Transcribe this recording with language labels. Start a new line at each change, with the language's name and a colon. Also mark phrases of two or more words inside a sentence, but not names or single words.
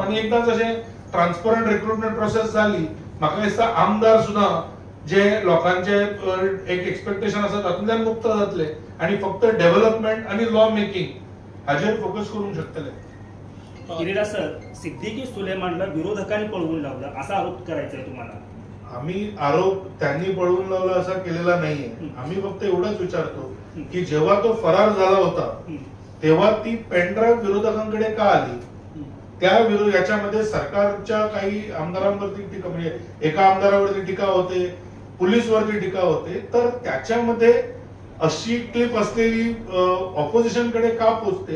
Konkani: आणि एकदा जशें
English: transparent recruitment process
Konkani: जाली म्हाका दिसता आमदार सुद्धा जे लोकांचे एक एक्सपेक्टेशन आसा तातूंतल्यान मुक्त जातले आणि फक्त डेव्हलपमेंट आणि
English: law making
Konkani: हाजेर फोकस करूंक शकतले.
Marathi: गिरीराज सर, सिद्दीकी सुलेमानला विरोधकांनी पळवून लावलं असा आरोप करायचा आहे तुम्हाला. आम्ही आरोप त्यांनी पळवून लावला असा केलेला नाहीये. आम्ही फक्त एवढंच विचारतो की जेव्हा तो फरार झाला होता तेव्हा ती पेनड्राईव्ह विरोधकांकडे का आली. त्या विरोध याच्यामध्ये सरकारच्या काही आमदारांवरती टीका, म्हणजे एका आमदारावरती टीका होते, पोलीसवरती टीका होते, तर त्याच्यामध्ये अशी क्लिप असलेली ऑपोजिशन कडे का पोहोचते?